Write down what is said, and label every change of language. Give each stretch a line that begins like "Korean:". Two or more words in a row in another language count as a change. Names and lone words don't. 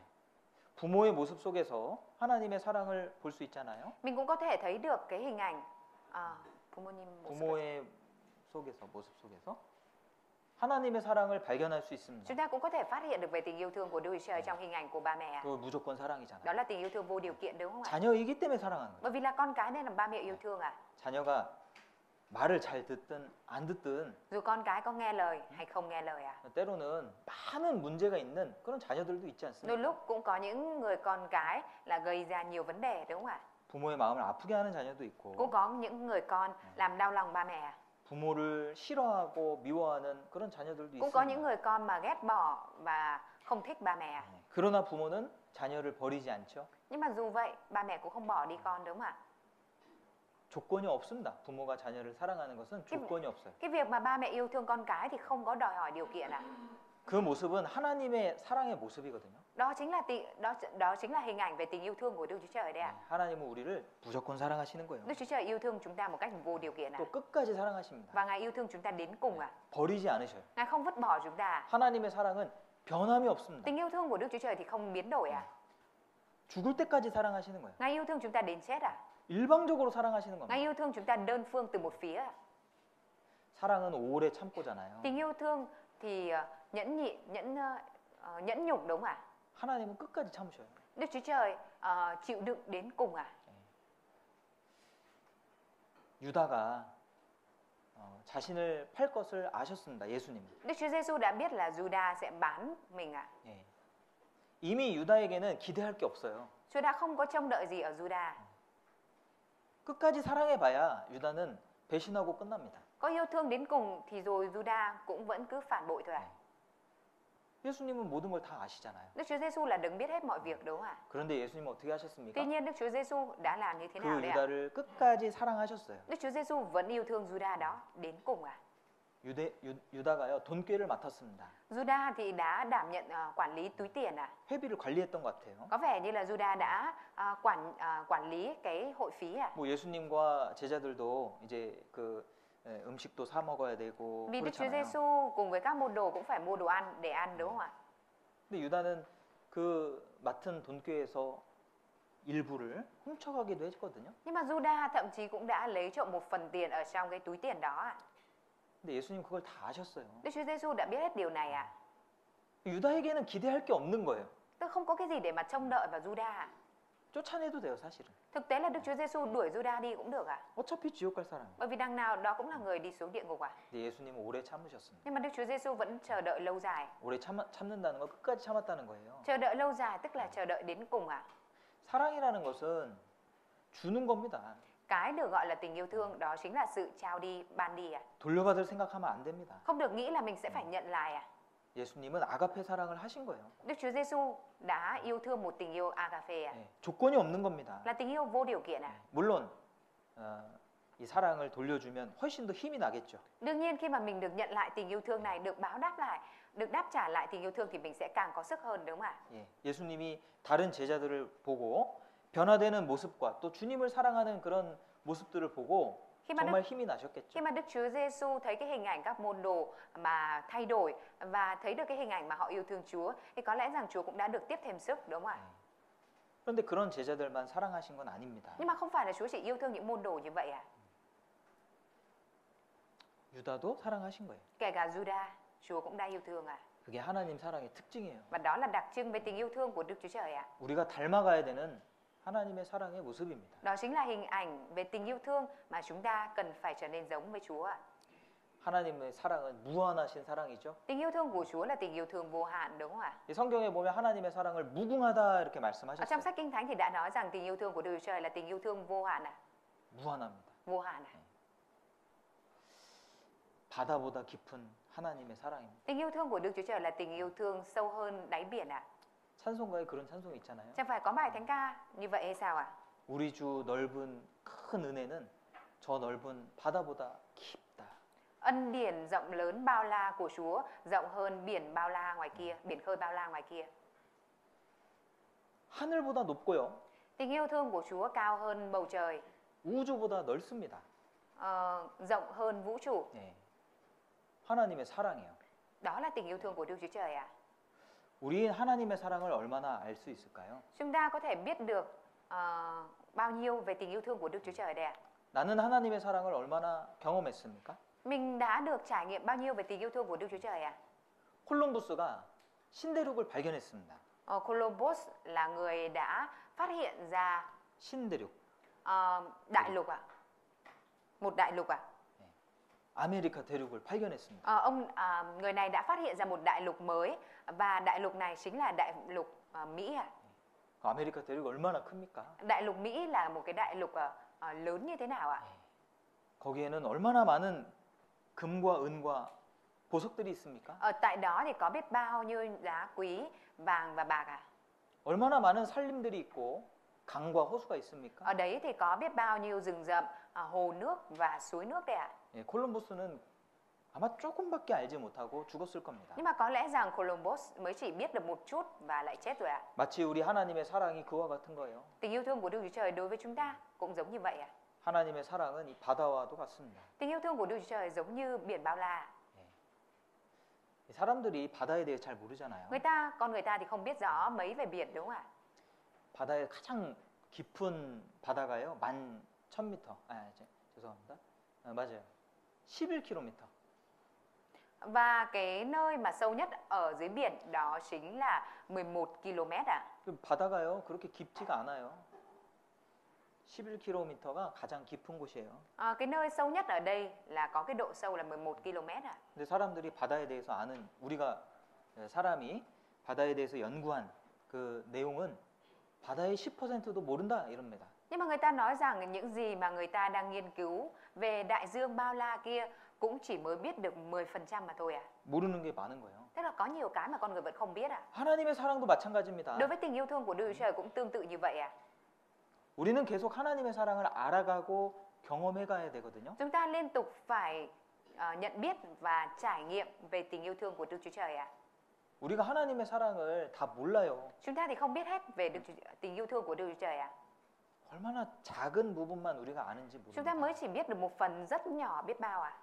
Korean: 부모의 모습 속에서 하나님의 사랑을 볼 수 있잖아요.
Vietnamese: Mình cũng có thể thấy được cái hình ảnh
Korean: 부모님 모습에서. 부모의 모습 속에서 하나님의 사랑을 발견할 수 있습니다.
Vietnamese: Chúng ta cũng có thể phát hiện được về tình yêu thương của Đức Chúa Trời trong hình ảnh của ba mẹ.
Korean: 그 무조건
Vietnamese: Đó
Korean: 사랑이잖아요.
Vietnamese: là tình yêu thương vô điều kiện đúng không ạ?
Korean: 자녀이기 때문에 사랑하는 거예요.
Vietnamese: Bởi vì là con cái nên là ba mẹ yêu thương ạ.
Korean: 자녀가 말을 잘 듣든 안 듣든
Vietnamese: Dù con cái có nghe lời hay không nghe lời ạ.
Korean: 때로는 많은 문제가 있는 그런 자녀들도 있지
Vietnamese: Đôi
Korean: 않습니까?
Vietnamese: lúc cũng có những người con cái là gây ra nhiều vấn đề đúng không ạ?
Korean: 부모의 마음을 아프게 하는 자녀도 있고
Vietnamese: Cũng có những người con làm đau lòng ba mẹ ạ.
Korean: 부모를 싫어하고 미워하는 그런 자녀들도
Vietnamese: Cũng có những
Korean: 있습니다.
Vietnamese: người con mà ghét bỏ và không thích ba mẹ ạ.
Korean: 그러나 부모는 자녀를 버리지 않죠.
Vietnamese: Nhưng mà dù vậy ba mẹ cũng không bỏ đi con đúng không ạ?
Korean: 조건이 없습니다. 부모가 자녀를 사랑하는 것은 조건이 없어요.
Vietnamese: Cái việc mà ba mẹ yêu thương con cái thì không có đòi hỏi điều kiện ạ.
Korean: 그 모습은 하나님의 사랑의 모습이거든요.
Vietnamese: Đó chính là hình ảnh về tình yêu thương của Đức Chúa Trời đấy ạ.
Korean: 하나님은 우리를 무조건 사랑하시는 거예요.
Vietnamese: Đức Chúa Trời yêu thương chúng ta một cách vô điều kiện ạ.
Korean: 또 끝까지 사랑하십니다.
Vietnamese: Và Ngài yêu thương chúng ta đến cùng ạ.
Korean: 버리지 않으셔요.
Vietnamese: Ngài không vứt bỏ chúng ta.
Korean: 하나님의 사랑은 변함이 없습니다.
Vietnamese: Tình yêu thương của Đức Chúa Trời thì không biến đổi ạ.
Korean: 죽을 때까지 사랑하시는 거예요.
Vietnamese: Ngài yêu thương chúng ta đến chết ạ.
Korean: 일방적으로 사랑하시는 겁니다.
Vietnamese: Ngài yêu thương chúng ta đơn phương từ một phía ạ.
Korean: 사랑은 오래 참고잖아요.
Vietnamese: Tình yêu thương thì nhẫn nhịn, nhẫn nhục đúng không ạ?
Korean: 하나님은 끝까지 참으셔요.
Vietnamese: Đức Chúa Trời chịu đựng đến cùng ạ.
Korean: 유다가 자신을 팔 것을 아셨습니다. 예수님.
Vietnamese: Đức Chúa Giêsu đã biết là Juda sẽ bán mình ạ.
Korean: 예. 이미 유다에게는 기대할 게 없어요.
Vietnamese: Chúa đã không có trông đợi gì ở Juda.
Korean: 끝까지 사랑해봐야 유다는 배신하고 끝납니다.
Vietnamese: Có yêu thương đến cùng thì rồi Juda cũng vẫn cứ phản bội thôi ạ.
Korean: 예수님은 모든 걸 다 아시잖아요.
Vietnamese: Đức Chúa Giêsu là đấng biết hết mọi việc đúng không ạ?
Korean: 그런데 예수님 어떻게 하셨습니까?
Vietnamese: Tuy nhiên Đức Chúa Giêsu đã làm như thế nào
Korean: 그
Vietnamese: đấy ạ?
Korean: 유다를 끝까지 사랑하셨어요.
Vietnamese: Đức Chúa Giêsu vẫn yêu thương Juda đó đến cùng ạ.
Korean: 유다가요 돈꾀를 맡았습니다.
Vietnamese: Juda thì đã đảm nhận quản lý túi tiền ạ.
Korean: 회비를 관리했던 것 같아요.
Vietnamese: Có vẻ như là Juda đã quản lý cái hội phí ạ.
Korean: 뭐 예수님과 제자들도 이제 그 음식도 사 먹어야 되고
Vietnamese: Vì Đức Chúa
Korean: 그렇잖아요.
Vietnamese: Giêsu cùng với các môn đồ cũng phải mua đồ ăn để ăn đúng không ạ?
Korean: 근데 유다는 그 맡은 돈꾀에서 일부를 훔쳐가기도 했거든요.
Vietnamese: Nhưng mà Juda thậm chí cũng đã lấy trộm một phần tiền ở trong cái túi tiền đó ạ.
Korean: 근데 예수님 그걸 다 아셨어요.
Vietnamese: Đức Chúa Giêsu đã biết hết điều này ạ.
Korean: 유다에게는 기대할 게 없는 거예요.
Vietnamese: Tức không có cái gì để mà trông đợi vào Juda ạ.
Korean: 쫓아내도 돼요, 사실은.
Vietnamese: Thực tế là Đức Chúa Giêsu đuổi Juda đi cũng được ạ.
Korean: 어차피 지옥 갈 사람이에요.
Vietnamese: Bởi vì đằng nào đó cũng là người đi xuống địa ngục ạ.
Korean: 근데 예수님은 오래 참으셨습니다.
Vietnamese: Nhưng mà Đức Chúa Giêsu vẫn chờ đợi lâu dài.
Korean: 오래 참는다는 건 끝까지 참았다는 거예요.
Vietnamese: Chờ đợi lâu dài tức là chờ đợi đến cùng ạ.
Korean: 사랑이라는 것은 주는 겁니다.
Vietnamese: Cái được gọi là tình yêu thương đó chính là sự trao đi, ban đi ạ.
Korean: 돌려받을 생각하면 안 됩니다.
Vietnamese: Không được nghĩ là mình sẽ phải nhận lại ạ.
Korean: 예수님은 아가페 사랑을 하신 거예요.
Vietnamese: Đức Chúa Giêsu đã yêu thương một tình yêu agape ạ.
Korean: 네, 조건이 없는 겁니다.
Vietnamese: Là tình yêu vô điều kiện ạ.
Korean: 물론 이 사랑을 돌려주면 훨씬 더 힘이 나겠죠.
Vietnamese: Đương nhiên khi mà mình được nhận lại tình yêu thương này, được báo đáp lại, được đáp trả lại tình yêu thương thì mình sẽ càng có sức hơn đúng không ạ?
Korean: 예, 예수님이 다른 제자들을 보고 변화되는 모습과 또 주님을 사랑하는 그런 모습들을 보고
Vietnamese: Khi mà
Korean: 정말 힘이 나셨겠죠.
Vietnamese: Khi mà Đức Chúa Giêsu thấy cái hình ảnh các môn đồ mà thay đổi và thấy được cái hình ảnh mà họ yêu thương Chúa thì có lẽ rằng Chúa cũng đã được tiếp thêm sức đúng không ạ?
Korean: 그런데 그런 제자들만 사랑하신 건 아닙니다.
Vietnamese: Nhưng mà không phải là Chúa chỉ yêu thương những môn đồ như vậy ạ.
Korean: 유다도 사랑하신 거예요.
Vietnamese: Kể cả Juda, Chúa cũng đã yêu thương ạ.
Korean: 그게 하나님 사랑의 특징이에요.
Vietnamese: Và đó là đặc trưng về tình yêu thương của Đức Chúa Trời ạ.
Korean: 우리가 닮아가야 되는 하나님의 사랑의 모습입니다.
Vietnamese: Đó chính là hình ảnh về tình yêu thương mà chúng ta cần phải trở nên giống với Chúa ạ.
Korean: 하나님의 사랑은 무한하신 사랑이죠.
Vietnamese: Tình yêu thương của Chúa là tình yêu thương vô hạn đúng không ạ?
Korean: 이 성경에 보면 하나님의 사랑을 무궁하다 이렇게
Vietnamese: Ở trong
Korean: 말씀하셨어요.
Vietnamese: sách Kinh Thánh thì đã nói rằng tình yêu thương của Đức Chúa Trời là tình yêu thương vô hạn ạ.
Korean: 무한합니다.
Vietnamese: Vô hạn ạ.
Korean: 바다보다 깊은 하나님의 사랑입니다.
Vietnamese: Tình yêu thương của Đức Chúa Trời là tình yêu thương sâu hơn đáy biển ạ.
Korean: 찬송가에 그런 찬송이 있잖아요.
Vietnamese: Chẳng phải có bài thánh ca như vậy hay sao ạ?
Korean: 우리 주 넓은 큰 은혜는 저 넓은 바다보다 깊다.
Vietnamese: Ân điển rộng lớn bao la của Chúa rộng hơn biển bao la ngoài kia, biển khơi bao la ngoài kia.
Korean: 하늘보다 높고요.
Vietnamese: Tình yêu thương của Chúa cao hơn bầu trời,
Korean: 우주보다 넓습니다.
Vietnamese: rộng hơn vũ trụ.
Korean: 네. 하나님의 사랑이에요.
Vietnamese: Đó là tình yêu thương của Đức Chúa Trời ạ.
Korean: 우리 하나님의 사랑을 얼마나 알 수 있을까요?
Vietnamese: Chúng ta có thể biết được bao nhiêu về tình yêu thương của Đức Chúa Trời đây ạ?
Korean: 나는 하나님의 사랑을 얼마나 경험했습니까?
Vietnamese: Mình đã được trải nghiệm bao nhiêu về tình yêu thương của Đức Chúa Trời ạ?
Korean: 콜럼부스가 신대륙을 발견했습니다.
Vietnamese: Columbus là người đã phát hiện ra
Korean: 신대륙.
Vietnamese: đại lục ạ. Một đại lục ạ.
Korean: 아메리카 대륙을 발견했습니다.
Vietnamese: Người này đã phát hiện ra một đại lục mới và đại lục này chính là đại lục Mỹ ạ.
Korean: 아메리카 대륙이 얼마나 큽니까?
Vietnamese: Đại lục Mỹ là một cái đại lục lớn như thế nào ạ?
Korean: 거기에는 얼마나 많은 금과 은과 보석들이 있습니까?
Vietnamese: Ở tại đó thì có biết bao nhiêu đá quý, vàng và bạc ạ?
Korean: 얼마나 많은 산림들이 있고 강과 호수가 있습니까?
Vietnamese: Ở đấy thì có biết bao nhiêu rừng rậm, hồ nước và suối nước đấy ạ?
Korean: 예, 콜럼부스는 아마 조금밖에 알지 못하고 죽었을 겁니다.
Vietnamese: Nhưng mà có lẽ rằng Columbus mới chỉ biết được một chút và lại chết rồi ạ.
Korean: 마치 우리 하나님의 사랑이 그와 같은 거예요.
Vietnamese: Tình yêu thương của Đức Chúa Trời đối với chúng ta cũng giống như vậy ạ.
Korean: 하나님의 사랑은 이 바다와도 같습니다.
Vietnamese: Tình yêu thương của Đức Chúa Trời giống như biển bao la.
Korean: 이 사람들이 바다에 대해 잘 모르잖아요.
Vietnamese: Con người ta thì không biết rõ mấy về biển đúng không ạ?
Korean: 바다의 가장 깊은 바다가요. 11,000m. 죄송합니다. 맞아요. 11km.
Vietnamese: Và cái nơi mà sâu nhất ở dưới biển đó chính là 11 km ạ.
Korean: 그 바다가요. 그렇게 깊지가 않아요. 11km가 가장 깊은 곳이에요.
Vietnamese: Cái nơi sâu nhất ở đây là có cái độ sâu là 11 km ạ.
Korean: 근데 사람들이 바다에 대해서 아는 우리가 사람이 바다에 대해서 연구한 그 내용은 바다의 10%도 모른다 이럽니다.
Vietnamese: Nhưng mà người ta nói rằng những gì mà người ta đang nghiên cứu về đại dương bao la kia cũng chỉ mới biết được 10% mà thôi ạ.
Korean: 모르는 게 많은 거예요.
Vietnamese: Tức là có nhiều cái mà con người vẫn không biết ạ.
Korean: 하나님의 사랑도 마찬가지입니다.
Vietnamese: Đối với tình yêu thương của Đức Chúa Trời cũng tương tự như vậy ạ.
Korean: 우리는 계속 하나님의 사랑을 알아가고 경험해 가야 되거든요.
Vietnamese: Chúng ta liên tục phải nhận biết và trải nghiệm về tình yêu thương của Đức Chúa Trời ạ.
Korean: 우리가 하나님의 사랑을 다 몰라요.
Vietnamese: Chúng ta thì không biết hết về tình yêu thương của Đức Chúa Trời ạ.
Korean: 얼마나 작은 부분만 우리가 아는지
Vietnamese: Chúng ta mới
Korean: 모릅니다.
Vietnamese: chỉ biết được một phần rất nhỏ biết bao ạ.